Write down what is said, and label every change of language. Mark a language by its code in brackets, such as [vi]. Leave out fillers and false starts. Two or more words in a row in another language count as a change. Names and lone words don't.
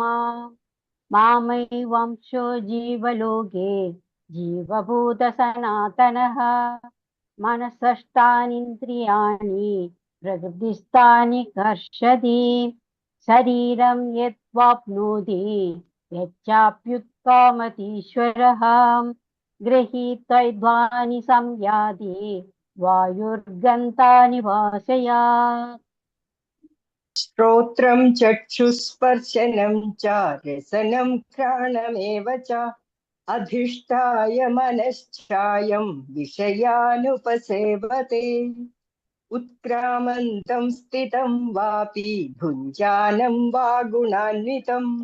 [sa] മാമൈവാംശോ ജീവലോകേ ജീവഭൂത സനാതനഃ മനസഷ്ടാനീന്ദ്രിയാണി പ്രകൃതിസ്ഥാനി കർഷതി ശരീരം യദ്വാപ്നോതി യച്ഛാപ്യുത്കാമതീശ്വരഃ ഗൃഹീത്വൈദ്വാനി സംയാതി വായുർഗന്ധാനി വാസയാത്. श्रोत्रं चक्षुस्पर्शनं च रसनं घ्राणमेव च अधिष्ठाय मनश्चायं विषयानुपसेवते उत्क्रामन्तं स्थितं वापि भुञ्जानं वा गुणान्वितं